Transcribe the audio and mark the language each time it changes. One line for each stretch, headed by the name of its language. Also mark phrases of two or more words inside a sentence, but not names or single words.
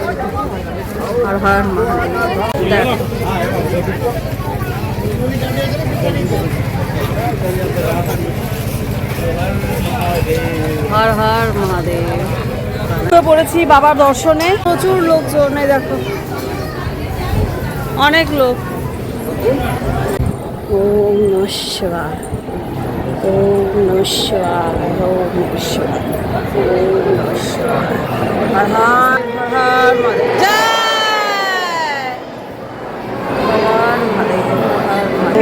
Bangla: হর হর মহাদেব। দেখো হর হর মহাদেব। পড়েছি বাবার দর্শনে, প্রচুর লোকজন। দেখো অনেক লোক।
Sanskrit: ওম নমঃ শিবায়, ওম নমঃ শিবায়, ওম নমঃ শিবায়, ওম নমঃ শিবায়।
Bangla: হর হর হর মহাদেব। জয় হর মহাদেব, হর মহাদেব।